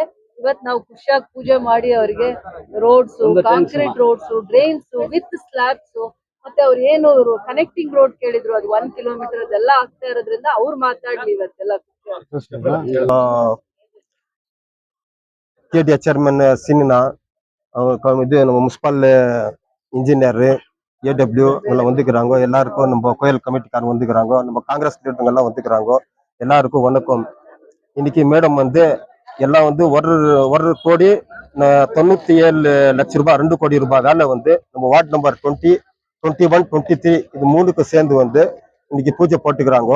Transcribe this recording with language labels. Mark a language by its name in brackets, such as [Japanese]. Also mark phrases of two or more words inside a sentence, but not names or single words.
[Kannada] ಇವತ್ ನಾವು ಖುಷಿಯಾಗಿ ಪೂಜೆ ಮಾಡಿ ಅವರಿಗೆ [English] roads, concrete roads, drains with slabs, [Kannada] ಮತ್ತೆ ಅವ್ರು ಏನು [English] connecting road [Kannada] ಕೇಳಿದ್ರು ಅದು 1 ಕಿಲೋಮೀಟರ್ ಅದೆಲ್ಲ ಆಗ್ತಾ ಇರೋದ್ರಿಂದ ಅವ್ರು ಮಾತಾಡ್ಲಿ ಇವತ್ತೆಲ್ಲ. KDA ಚೇರ್ಮನ್ ಸೀನಿನ [Tamil] இது நம்ம [English] municipal engineer [Tamil] AW எல்லாம் வந்துக்கிறாங்க. எல்லாருக்கும் நம்ம கோயில் கமிட்டிக்காரங்க வந்துக்கிறாங்க, நம்ம காங்கிரஸ் லீடருங்க எல்லாம் வந்துக்கிறாங்க. எல்லாருக்கும் வணக்கம். இன்னைக்கு மேடம் வந்து எல்லாம் வந்து 1 கோடி 97 லட்சம் ரூபாய் 2 கோடி ரூபாயால வந்து நம்ம [English] ward number [Tamil] 20, 21, 23 இது 3க்கு சேர்ந்து வந்து இன்னைக்கு பூஜை போட்டுக்கிறாங்க.